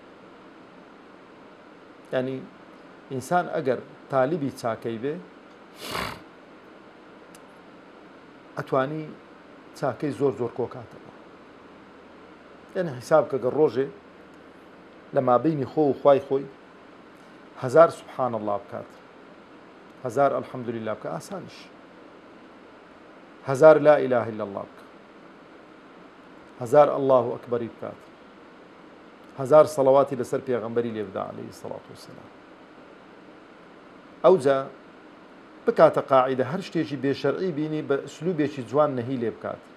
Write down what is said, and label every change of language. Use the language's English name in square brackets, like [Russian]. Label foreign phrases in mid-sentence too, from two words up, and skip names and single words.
[Central Kurdish] یعنی ئینسان ئەگەر تالیبی چاکەی بێ ئەتوانی چاکەی زۆر کۆکاتەوە. یعنی حیساب کە گەر ڕۆژێ لە مابینی خۆ و خوای خۆی 1000 [Arabic] سبحان الله [Central Kurdish] بکات، 1000 [Arabic] الحمد لله [Central Kurdish] بکات، ئاسانش 1000 [Arabic] لا إله إلا الله [Central Kurdish] بکات، 1000 الله ئەکبەری بکات، 1000 سەڵەواتی لەسەر پێغەمبەری لێ بدا [Arabic] عەلەیهی سەڵات وسەلام. [Central Kurdish] ئەو جا بکاتە قاعیدە هەر شتێکی بێشەرعی بینی بە ئوسلوبێکی جوان نەهی لێ بکات.